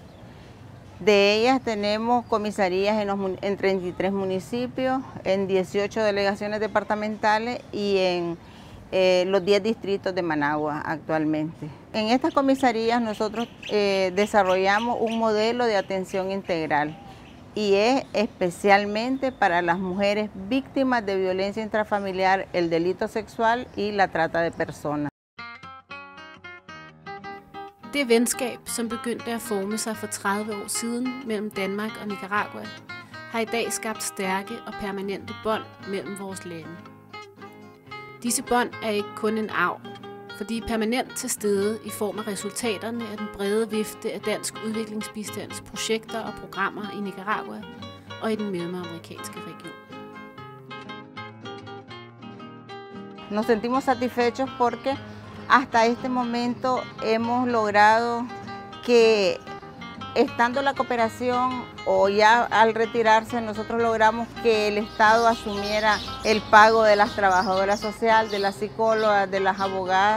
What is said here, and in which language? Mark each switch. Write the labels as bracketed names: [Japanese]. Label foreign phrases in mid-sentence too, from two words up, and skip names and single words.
[Spanish] De ellas tenemos comisarías en 33 municipios, en 18 delegaciones departamentales y en los 10 distritos de Managua actualmente. En estas comisarías nosotros desarrollamos un modelo de atención integral y es especialmente para las mujeres víctimas de violencia intrafamiliar, el delito sexual y la trata de personas. [Danish] Det venskab, som begyndte at forme sig for 30 år siden mellem Danmark og Nicaragua, har i dag skabt stærke og permanente bånd mellem vores lande. Disse bånd er ikke kun en arv, for de er permanent til stede i form af resultaterne af den brede vifte af dansk udviklingsbistands projekter og programmer i Nicaragua og i den mellemamerikanske region. [Spanish] Nos sentimos satisfechos porque hasta este momento hemos logrado que, estando la cooperación o ya al retirarse, nosotros logramos que el Estado asumiera el pago de las trabajadoras sociales, de las psicólogas, de las abogadas.